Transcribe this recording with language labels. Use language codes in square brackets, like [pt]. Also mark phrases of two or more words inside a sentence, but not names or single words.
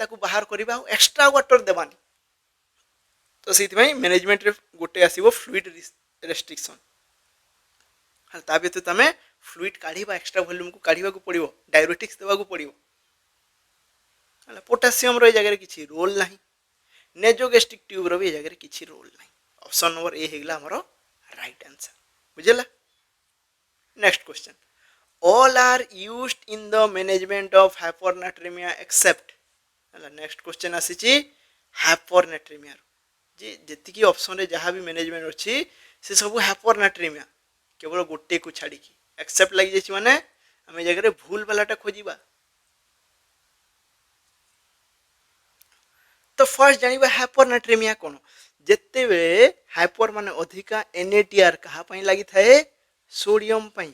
[or] ତାକୁ ବାହାର କରିବା ଆଉ [en] extra water [or] ଦେବାନି ତ ସେଇଥିପାଇଁ ମ୍ୟାନେଜମେଣ୍ଟରେ ଗୋଟେ ଆସିବ [en] fluid restriction [or] ହେଲା ତା ବ୍ୟତୀତ ଆମେ ଫ୍ଲୁଇଡ୍ କାଢ଼ିବା [en] extra volumeକୁ [or] କାଢ଼ିବାକୁ ପଡ଼ିବ ଡାୟୁରେଟିକ୍ସ ଦେବାକୁ ପଡ଼ିବ ହେଲା ପୋଟାସିୟମର ଏ ଜାଗାରେ କିଛି ରୋଲ୍ ନାହିଁ [en] nasogastric tubeର [or] ବି ଏ ଜାଗାରେ କିଛି ରୋଲ୍ ନାହିଁ [en] option number A [or] ହେଇଗଲା ଆମର [en] right answer [or] ବୁଝିଲା [en] next question all are used in the management of hyponatremia [or] except ହେଲା [en] next question [or] ଆସିଛି ହାଇପରନାଟ୍ରିମିଆ ଯେ ଯେତିକି ଅପସନରେ ଯାହା ବି ମ୍ୟାନେଜମେଣ୍ଟ ଅଛି ସେ ସବୁ ହାଇପରନାଟ୍ରିମିଆ କେବଳ ଗୋଟେକୁ ଛାଡ଼ିକି ଏକ୍ସେପ୍ଟ ଲାଗିଯାଇଛି ମାନେ ଆମେ ଏ ଜାଗାରେ ଭୁଲ ବାଲାଟା ଖୋଜିବା ତ ଫାର୍ଷ୍ଟ ଜାଣିବା ହାଇପରନାଟ୍ରିମିଆ କ'ଣ ଯେତେବେଳେ ହାଇପର ମାନେ ଅଧିକା NaTr କାହା ପାଇଁ ଲାଗିଥାଏ ସୋଡ଼ିୟମ୍ ପାଇଁ